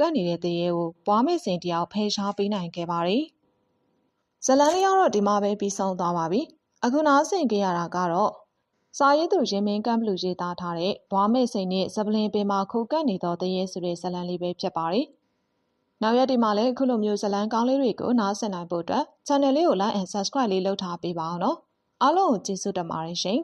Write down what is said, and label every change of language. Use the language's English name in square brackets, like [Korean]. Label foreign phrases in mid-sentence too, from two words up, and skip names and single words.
[Burmese] တ်နေတဲ့တရေကိုဘွားမဲစင်တယောက်ဖယ်ရှားပေးနိုင်ခဲ့ပါတယ်။ဇလန်လေးကတော့ဒီမှာပဲပြီးဆုံးသွားပါပြီ။အခုနောက်ဆင်ကြရတာကတော့စာရေးသူရင်းမင်းကမ်းဘလူရေးသားထားတဲ့ဘွားမဲစိန်နဲ့ဇပလင်ပင်မှာခိုကတ်နေသောတရေဆိုတဲ့ဇလန်လေးပဲဖြစ်ပါတယ်။နောက်ရက်ဒီမှာလည်းအခုလိုမျိုးဇလန်ကောင်းလေးတွေကိုနားဆင်နိုင်ဖို့အတွက် channel လေးကို [English] like and subscribe [Burmese] လေးလုပ်ထားပေးပါအောင်နော်။အားလုံးကိုကျေးဇူးတင်ပါတယ်ရှင်။